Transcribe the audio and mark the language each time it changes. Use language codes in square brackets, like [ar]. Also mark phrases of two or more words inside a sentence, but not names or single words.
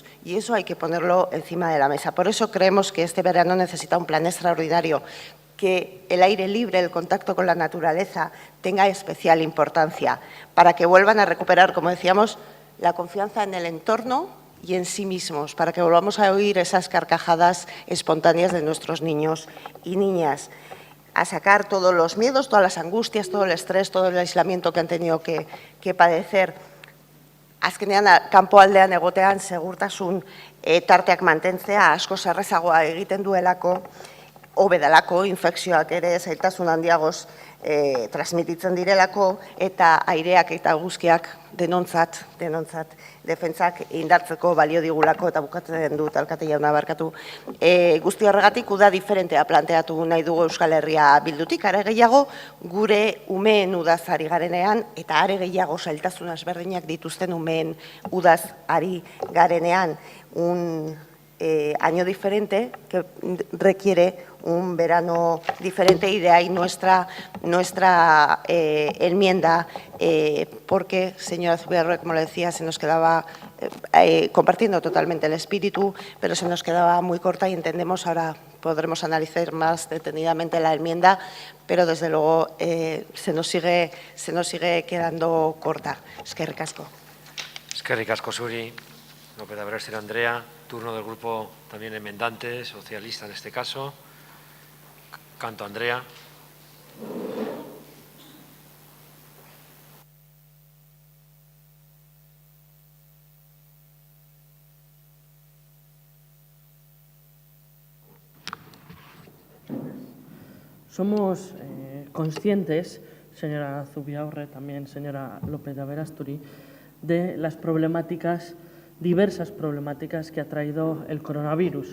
[es] Y eso hay que ponerlo encima de la mesa. Por eso creemos que este verano necesita un plan extraordinario, que el aire libre, el contacto con la naturaleza tenga especial importancia para que vuelvan a recuperar, como decíamos, la confianza en el entorno y en sí mismos, para que volvamos a oír esas carcajadas espontáneas de nuestros niños y niñas, a sacar todos los miedos, todas las angustias, todo el estrés, todo el aislamiento que han tenido que padecer. [eu] Azkenean, kanpoaldean egotean segurtasun tarteak mantentzea asko errazagoa egiten duelako, hobe delako, infekzioak ere zailtasun handiagoz transmititzen direlako, eta aireak eta eguzkiak denontzat, defentsak indartzeko balio digulako, eta bukatzen dut, alkate jauna barkatu. Guzti horregatik, uda diferentea planteatu nahi dugu Euskal Herria Bildutik, are gehiago gure umeen udaz ari garenean, eta are gehiago zailtasun ezberdinak dituzten umeen udaz ari garenean, [es] un año diferente que requiere un verano diferente, y de ahí nuestra enmienda, porque, señora Zubiarro, como le decía, se nos quedaba, compartiendo totalmente el espíritu, pero se nos quedaba muy corta y entendemos ahora podremos analizar más detenidamente la enmienda, pero desde luego se nos sigue quedando corta. [eu] Eskerrik asko. Eskerrik asko zuri, López de Aberasturi Andrea. [es] Turno del grupo también enmendante, socialista en este caso. [eu] Canto Andrea. [es] Somos conscientes, señora Zubiaurre, también señora López de Aberasturi, de las problemáticas, diversas problemáticas que ha traído el coronavirus.